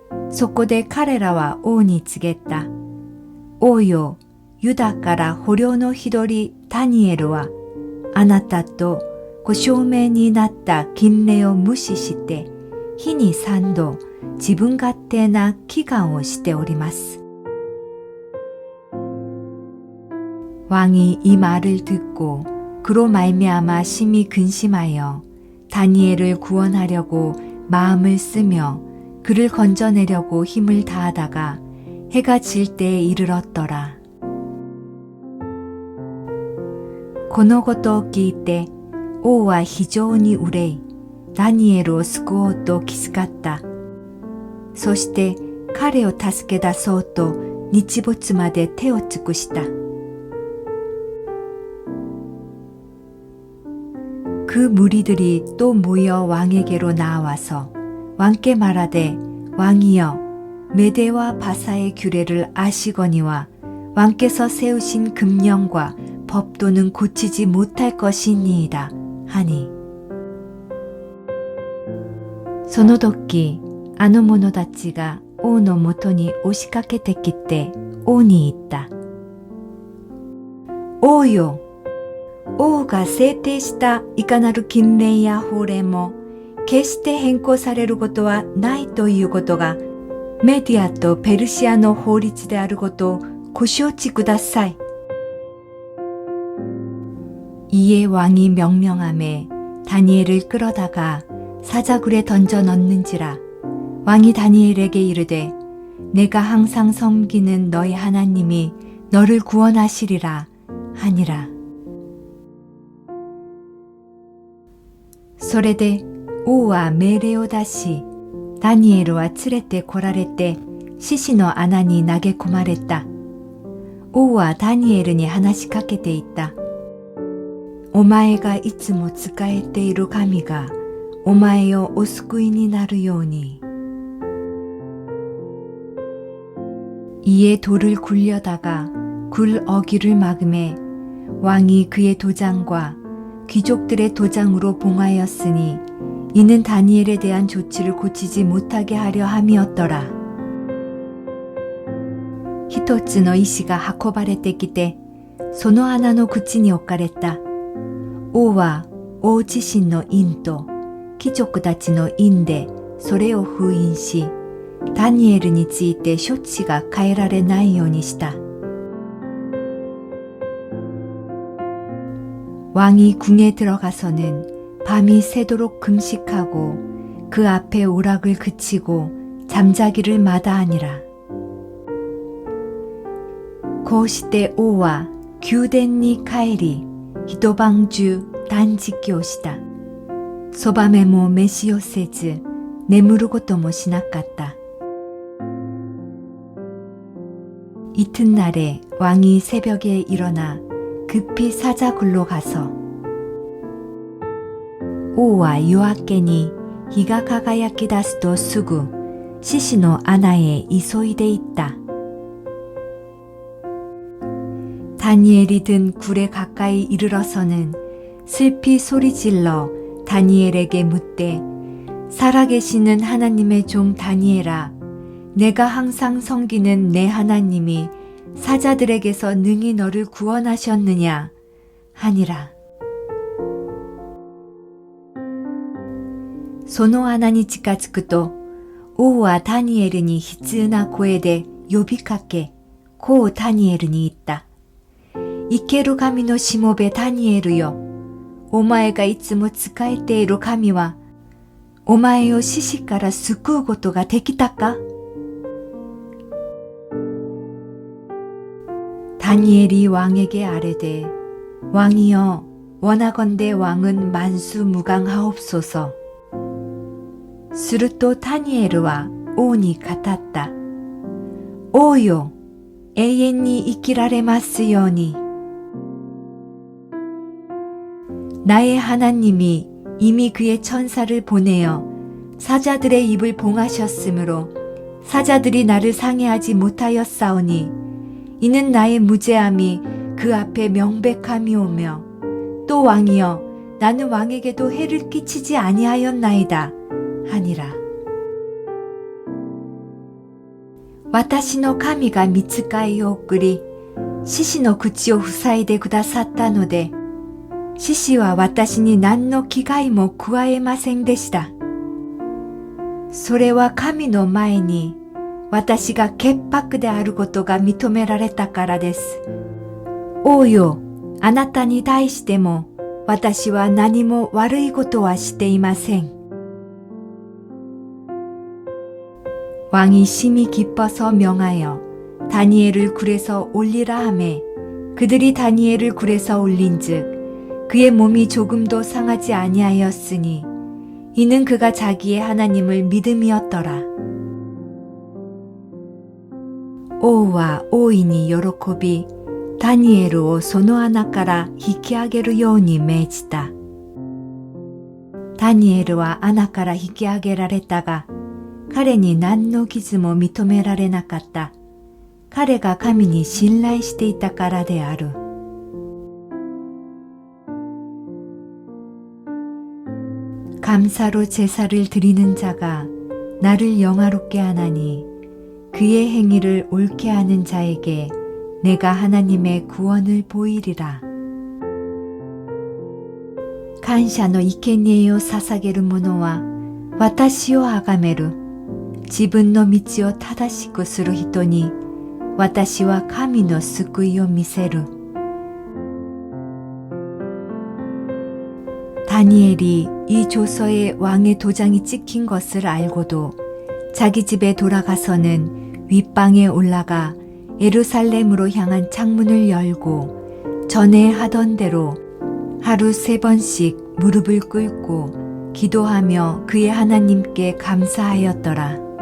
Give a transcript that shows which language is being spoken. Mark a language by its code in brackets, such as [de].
[ja] そこで彼らは王に告げた。王よ、ユダから捕虜の一人ダニエルは、あなたとご証明になった禁令を無視して、日に3度自分勝手な祈願をしております。 [ko] 왕이 이 말을 듣고 그로 말미암아 심히 근심하여 다니엘을 구원하려고 마음을 쓰며 그를 건져내려고 힘을 다하다가 해가 질 때에 이르렀더라. [ja] このことを聞いて王は非常に憂い、ダニエルを救おうと気遣った。そして彼を助け出そうと日没まで手を尽くした。 [ko] 그 무리들이 또 모여 왕에게로 나와서 왕께 말하되 왕이여 메대와 바사의 규례를 아시거니와 왕께서 세우신 금령과 법도는 고치지 못할 것이니이다 하니 [ja] その時あの者たちが王のもとに押しかけてきて王に言った。王よ、王が制定したいかなる禁令や法令も決して変更されることはないということがメディアとペルシアの法律であることをご承知ください。 [ko] 이에 왕이 명령하매 다니엘을 끌어다가 사자굴에 던져 넣는지라. 왕이 다니엘에게 이르되 내가 항상 섬기는 너희 하나님이 너를 구원하시리라 하니라. [ja] それで王は命令を出し、ダニエルは連れて来られて獅子の穴に投げ込まれた。王はダニエルに話しかけていった。お前がいつも仕えている神がお前をお救いになるように。 [ko] 이에 돌을 굴려다가 굴 어귀를 막음에 왕이 그의 도장과 귀족들의 도장으로 봉하였으니 이는 다니엘에 대한 조치를 고치지 못하게 하려 함이었더라. [ja] 一つの石が運ばれてきてその穴の口に置かれた。王は王自身の印と貴族たちの印でそれを封印し、ダニエルについて処置が変えられないようにした。 [ko] 왕이 궁에 들어가서는 밤이 새도록 금식하고 그 앞에 오락을 그치고 잠자기를 마다하니라. [ja] こうして王は宮殿に帰り、一晩中断食をした。そばめも飯をせず、眠ることもしなかった。 [ko] 이튿날에 왕이 새벽에 일어나 급히 사자굴로 가서 [ja] 王は夜明けに日が輝き出すとすぐ獅子の穴へ急いでいった。 [ko] 다니엘이 든 굴에 가까이 이르러서는 슬피 소리질러 다니엘에게 묻되 살아계시는 하나님의 종 다니엘아, 내가 항상 섬기는 내 하나님이 사자들에게서 능히 너를 구원하셨느냐 하니라. [ja] その穴に近づくと王はダニエルに悲痛な声で呼びかけ、こうダニエルに言った。生ける神のしもべダニエルよ。お前がいつも仕えている神は、お前を死死から救うことができたか？ [ko] 다니엘이 왕에게 아뢰되 왕이여 원하건대 왕은 만수무강하옵소서. [ja] するとダニエルは王に語った。王よ、永遠に生きられますように。 [ko] 나의 하나님이 이미 그의 천사를 보내어 사자들의 입을 봉하셨으므로 사자들이 나를 상해하지 못하였사오니 이는 나의 무죄함이 그 앞에 명백함이오며 또 왕이여 나는 왕에게도 해를 끼치지 아니하였나이다 하니라. [ja] 私の神が御使いを送り獅子の口を塞いでくださったので獅子は私に何の危害も加えませんでした。それは神の前に私が潔白であることが認められたからです。王よ、あなたに対しても私は何も悪いことはしていません. [ko] 왕이 심히 기뻐서 명하여 다니엘을 굴에서 올리라 하매 그들이 다니엘을 굴에서 올린즉 그의 몸이 조금도 상하지 아니하였으니 이는 그가 자기의 하나님을 믿음이었더라. [ja] 王は大いに喜びダニエルをその穴から引き上げるように命じた。ダニエルは穴から引き上げられたが、彼に何の傷も認められなかった。彼が神に信頼していたからである。 [ko] 감사로 제사를 드리는 자가 나를 영화롭게 하나니 그의 행위를 옳게 하는 자에게 내가 하나님의 구원을 보이리라. [ja] 感謝の生贄を捧げる者は私を崇める。自分の道を正しくする人に私は神の救いを見せる。 [ko] 다니엘이 이 조서에 왕의 도장이 찍힌 것을 알고도 자기 집에 돌아가서는 윗방에 올라가 예루살렘으로 향한 창문을 열고 전에 하던 대로 하루 3번씩 무릎을 꿇고 기도하며 그의 하나님께 감사하였더라.